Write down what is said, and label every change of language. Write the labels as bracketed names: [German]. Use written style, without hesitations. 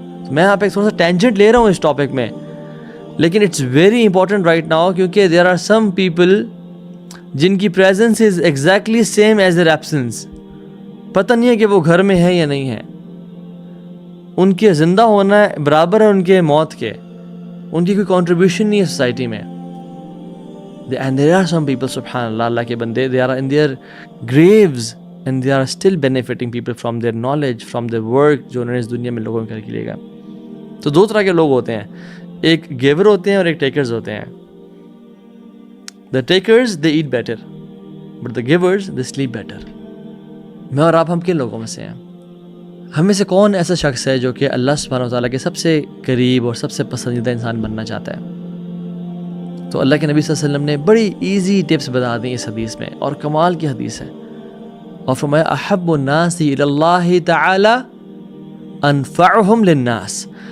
[Urdu] میں یہاں پہ تھوڑا سا ٹینجنٹ لے رہا ہوں اس ٹاپک میں, لیکن [English] it's very important right now, [Urdu] کیونکہ [English] there are some people [Urdu] جن کی presence [English] Is exactly same as their absence. [Urdu] پتہ نہیں ہے کہ وہ گھر میں ہے یا نہیں ہے. ان کے زندہ ہونا برابر ہے ان کے موت کے. ان کی کوئی کنٹریبیوشن نہیں ہے سوسائٹی میں. [English] And there are some people, [Urdu] سبحان اللہ, اللہ کے بندے, [English] they are in their graves and they are still benefiting people from their knowledge, from their work [Urdu] جو انہوں نے اس دنیا میں لوگوں کر کے لے گا. تو دو طرح کے لوگ ہوتے ہیں, ایک گیور ہوتے ہیں اور ایک ٹیکرز ہوتے ہیں. [English] The takers they eat better, but the givers they sleep better. [Urdu] میں اور آپ ہم کن لوگوں میں سے ہیں؟ ہم میں سے کون ایسا شخص ہے جو کہ اللہ سبحانہ وتعالیٰ کے سب سے قریب اور سب سے پسندیدہ انسان بننا چاہتا ہے؟ تو اللہ کے نبی صلی اللہ علیہ وسلم نے بڑی ایزی ٹپس بتا دیں اس حدیث میں, اور کمال کی حدیث ہے. اور فرمایا [Arabic] احب الناس الی اللہ تعالی انفعہم للناس.